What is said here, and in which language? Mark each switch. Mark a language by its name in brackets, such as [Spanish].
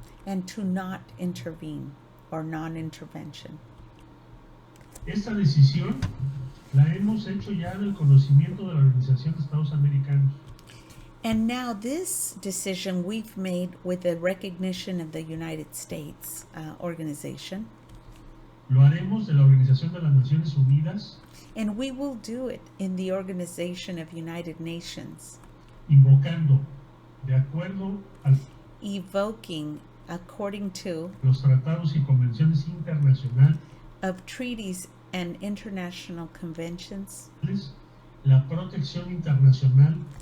[English] and to not intervene or non-intervention. [Spanish] Esta decisión la hemos hecho ya del conocimiento de la Organización de Estados Americanos. [English] And now this decision we've made with the recognition of the United States organization, [Spanish] Lo haremos de la Organización de las Naciones Unidas, [English] and we will do it in the Organization of United Nations, [Spanish] invocando, de acuerdo a [English] evoking according to [Spanish] los tratados y convenciones internacionales, [English] of treaties and international conventions, [Spanish] la protección internacional